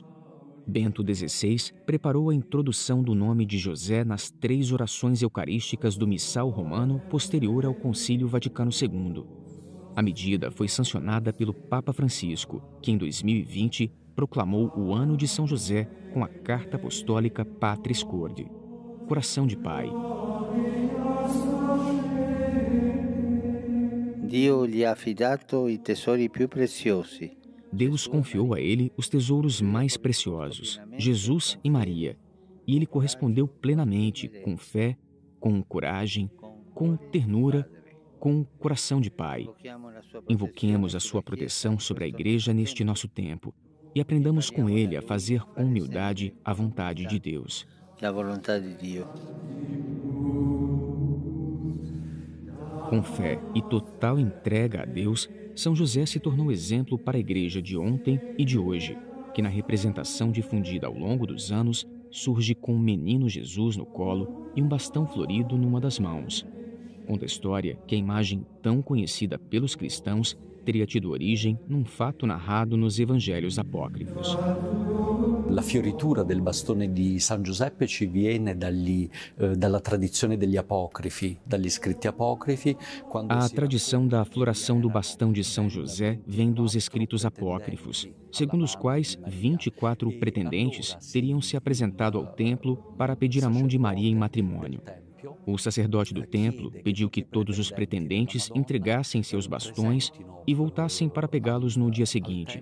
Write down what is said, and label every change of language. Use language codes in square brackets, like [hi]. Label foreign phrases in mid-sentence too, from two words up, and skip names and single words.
[pt] Bento XVI preparou a introdução do nome de José nas 3 orações eucarísticas do Missal Romano posterior ao Concílio Vaticano II. A medida foi sancionada pelo Papa Francisco, que em 2020 proclamou o Ano de São José com a Carta Apostólica Patris Corde, Coração de Pai. [it] Dio gli ha affidato i tesori più preziosi. [pt] Deus confiou a ele os tesouros mais preciosos, Jesus e Maria, e ele correspondeu plenamente, com fé, com coragem, com ternura, com coração de pai. Invoquemos a sua proteção sobre a Igreja neste nosso tempo e aprendamos com ele a fazer com humildade a vontade de Deus. [it] La volontà di Dio. [pt] Com fé e total entrega a Deus, São José se tornou exemplo para a Igreja de ontem e de hoje, que na representação difundida ao longo dos anos, surge com um menino Jesus no colo e um bastão florido numa das mãos. Conta a história que a imagem tão conhecida pelos cristãos teria tido origem num fato narrado nos evangelhos apócrifos. [it] La fioritura del bastone di San Giuseppe ci viene dalla tradizione degli apocrifi, dagli scritti apocrifi. [pt] A tradição da floração do bastão de São José vem dos escritos apócrifos, segundo os quais 24 pretendentes teriam se apresentado ao templo para pedir a mão de Maria em matrimônio. O sacerdote do templo pediu que todos os pretendentes entregassem seus bastões e voltassem para pegá-los no dia seguinte.